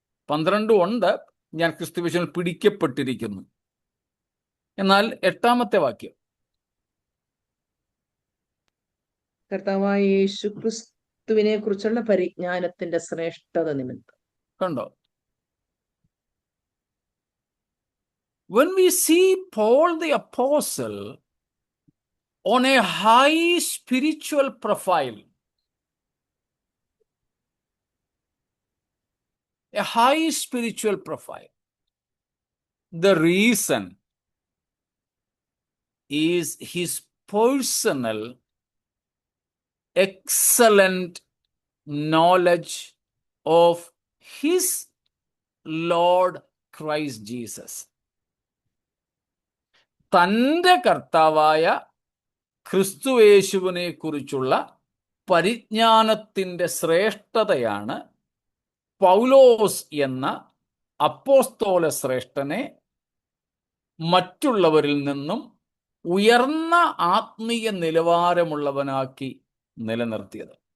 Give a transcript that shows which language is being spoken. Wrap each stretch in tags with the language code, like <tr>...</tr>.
<ml>12 ഉണ്ട്, ഞാൻ ക്രിസ്തുവിശുവിൽ പിടിക്കപ്പെട്ടിരിക്കുന്നു. എന്നാൽ 8 വാക്യം കർത്താവായ യേശു ക്രിസ്തുവിനെ കുറിച്ചുള്ള പരിജ്ഞാനത്തിന്റെ ശ്രേഷ്ഠത നിമിത്തം. കണ്ടോ?</ml> <en>When we see Paul the Apostle on a high spiritual profile, a high spiritual profile, the reason is his personal excellent knowledge of his Lord Christ Jesus.</en> <ml>തൻ്റെ കർത്താവായ ക്രിസ്തുയേശുവിനെ കുറിച്ചുള്ള പരിജ്ഞാനത്തിൻ്റെ ശ്രേഷ്ഠതയാണ് പൗലോസ് എന്ന അപ്പോസ്തോല ശ്രേഷ്ഠനെ മറ്റുള്ളവരിൽ നിന്നും ഉയർന്ന ആത്മീയ നിലവാരമുള്ളവനാക്കി നിലനിർത്തിയത്.</ml>